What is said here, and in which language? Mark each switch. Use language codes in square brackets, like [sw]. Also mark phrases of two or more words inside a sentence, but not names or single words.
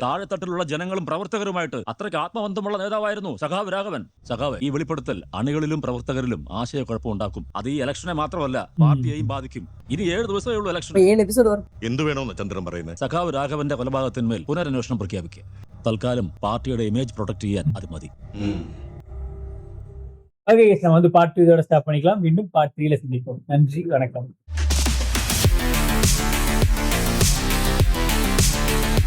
[ml] താഴെത്തട്ടിലുള്ള ജനങ്ങളും പ്രവർത്തകരുമായിട്ട് അത്രയ്ക്ക് ആത്മബന്ധമുള്ള നേതാവായിരുന്നു സഖാവ് രാഘവൻ. സഖാവ്, ഈ വെളിപ്പെടുത്തൽ അണികളിലും പ്രവർത്തകരിലും ആശയക്കുഴപ്പമുണ്ടാക്കും. അത് ഈ ഇലക്ഷനെ മാത്രമല്ല, പാർട്ടിയെയും ബാധിക്കും. ഇനി 7 ദിവസമേ ഉള്ളൂ ഇലക്ഷൻ. എന്തു വേണമെന്ന് ചന്ദ്രൻ പറയുന്നത്? സഖാവ് രാഘവന്റെ കൊലപാതകത്തിന്മേൽ പുനരന്വേഷണം പ്രഖ്യാപിക്കുക. തൽക്കാലം പാർട്ടിയുടെ [en] image protect [ml] ചെയ്യാൻ അത് മതി. [ta] ஓகே நம்ம வந்து பார்ட் 2 இதோட ஸ்டாப் பண்ணிக்கலாம். மீண்டும் பார்ட் 3ல சந்திப்போம். நன்றி, வணக்கம்.